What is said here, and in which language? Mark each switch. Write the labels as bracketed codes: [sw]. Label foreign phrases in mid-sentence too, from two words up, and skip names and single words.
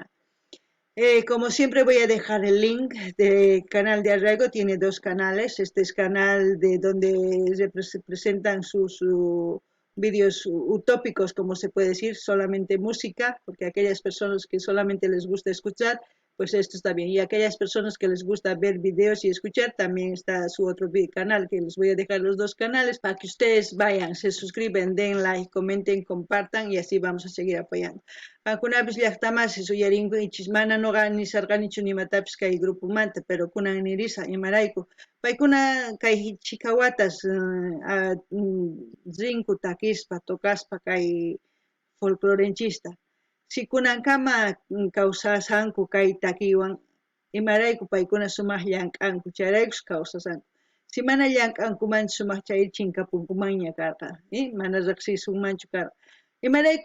[es] Como siempre voy a dejar el link del canal de Arraigo, tiene 2 canales, este es canal de donde se presentan sus vídeos utópicos, como se puede decir, solamente música, porque aquellas personas que solamente les gusta escuchar, pues esto está bien. Y aquellas personas que les gusta ver videos y escuchar, también está su otro canal, que les voy a dejar los dos canales para que ustedes vayan, se suscriben, den like, comenten, compartan y así vamos a seguir apoyando. [qu] Kunapis llaqtamas suyarinkuchis mana noqa nisarqanichu nimatapis kay grupo manta, pero kunan nirisa imarayku paykuna kay chikawatas rinku takispa tokaspa kay folclorenchista si kunankama kawsasanku kay takiwan imarayku paykuna sumaq llank'anku chayraykus kawsasanku si mana llank'ankumanchu sumaq chay chinkapunkumanña karqa mana riqsisunmanchu karqa imarayku